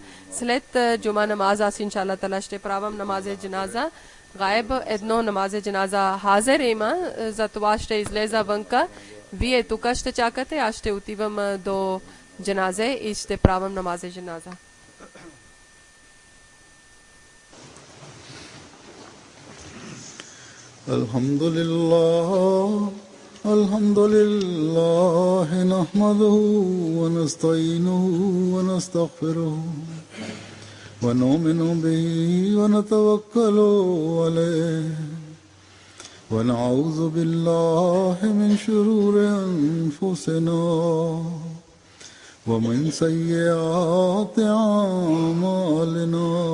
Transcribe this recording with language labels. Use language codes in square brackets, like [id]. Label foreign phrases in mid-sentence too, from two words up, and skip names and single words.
[bg] След джума намаза, аз [ar] إن شاء الله تعالى [bg] ще правам [ur] نمازِ جنازہ. [bg] Гайб едно [ur] نمازِ جنازہ [bg] хазер има, за това ще излеза вънка. Вие тук ще чакате, аз ще отивам до джаназе и ще правам [ur] نمازِ جنازہ. [ar] الحمد لله الحمد لله نحمده ونستعينه ونستغفره ونؤمن به ونتوكل عليه ونعوذ بالله من شرور أنفسنا ومن سيئات أعمالنا